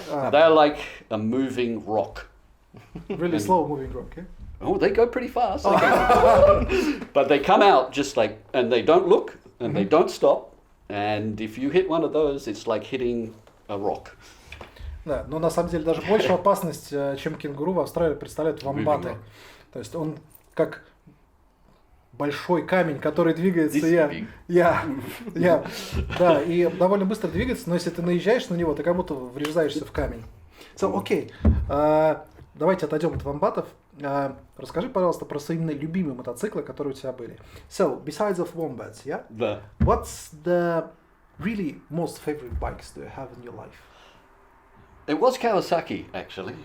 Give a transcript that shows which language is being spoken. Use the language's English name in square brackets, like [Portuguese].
[English] They're like a moving rock. Really slow moving rock, yeah? Oh, they go pretty fast. But they come out just like, and they don't look, and they don't stop. And if you hit one of those, it's like hitting a rock. [Russian] Да, но на самом деле даже большую опасность, чем кенгуру, в Австралии представляют вомбаты. То есть он как большой камень, который двигается, да, и довольно быстро двигается, но если ты наезжаешь на него, ты как будто врезаешься в камень. So, окей, давайте отойдем от вомбатов. Расскажи, пожалуйста, про свои любимые мотоциклы, которые у тебя были. [English] So, besides of wombats, yeah? [Russian] Да. [English] What's the really most favorite bikes do you have in your life? It was Kawasaki, actually.